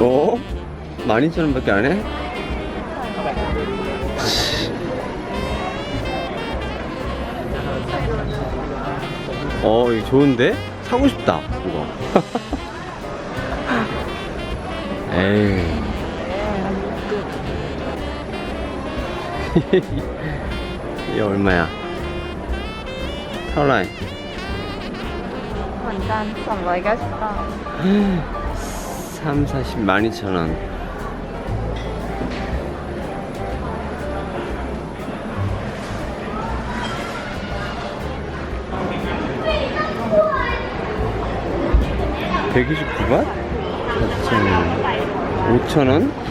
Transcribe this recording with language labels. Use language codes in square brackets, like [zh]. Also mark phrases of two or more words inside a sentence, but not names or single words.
[ko] 어? 12,000원밖에 안 해? 이거 좋은데? 사고 싶다, 이거. 에이. 이게 얼마야? [th] 타올라이. เหมือนกัน290 บาท 3, 40, [ko] 12,000원. (129밭) 4,000원, 5,000원?